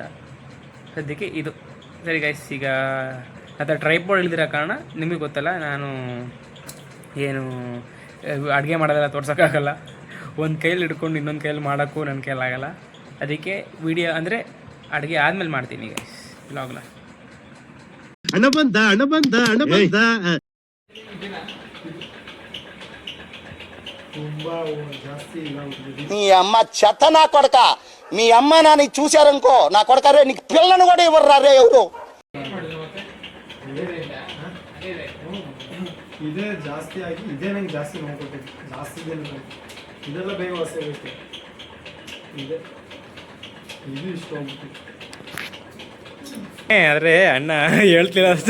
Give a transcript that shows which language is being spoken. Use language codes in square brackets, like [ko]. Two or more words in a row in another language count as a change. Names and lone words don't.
[kn] ಸದ್ಯಕ್ಕೆ ಇದು ಸರಿ ಗೈಸ್. ಈಗ ಅಥವಾ ಟ್ರೈಪೋಡ್ ಇಳಿದಿರೋ ಕಾರಣ ನಿಮಗೆ ಗೊತ್ತಲ್ಲ, ನಾನು ಏನು ಅಡುಗೆ ಮಾಡೋದೆಲ್ಲ ತೋರ್ಸೋಕ್ಕಾಗಲ್ಲ. ಒಂದು ಕೈಲಿ ಹಿಡ್ಕೊಂಡು ಇನ್ನೊಂದು ಕೈಲಿ ಮಾಡೋಕ್ಕೂ ನನ್ನ ಕೈಲಾಗಲ್ಲ. ಅದಕ್ಕೆ ವಿಡಿಯೋ ಅಂದರೆ ಅಡುಗೆ ಆದಮೇಲೆ ಮಾಡ್ತೀನಿ ಗೈಸ್ ವ್ಲಾಗ್ನ. [te] నీ అమ్మ చెత్త నా కొడక, మీ అమ్మ నాని చూశారనుకో నా కొడక రే, నీకు పిల్లను కూడా ఇవ్వరు రే ఎవరు. [kn] ಇದೇ ಜಾಸ್ತಿ ಆಗಿ ಇದೇ ನಂಗೆ ಜಾಸ್ತಿ ನೋಡ್ಕೊಟ್ಟಿದ್ದು. ಜಾಸ್ತಿ ಇದೆಲ್ಲ ಬೇಗ ಹೊಸಬೇಕು. ಇದು ಇಷ್ಟ ಹೋಗ್ಬಿಟ್ಟು ಆದರೆ ಅಣ್ಣ ಹೇಳ್ತಿಲ್ಲ ಅಷ್ಟೇ.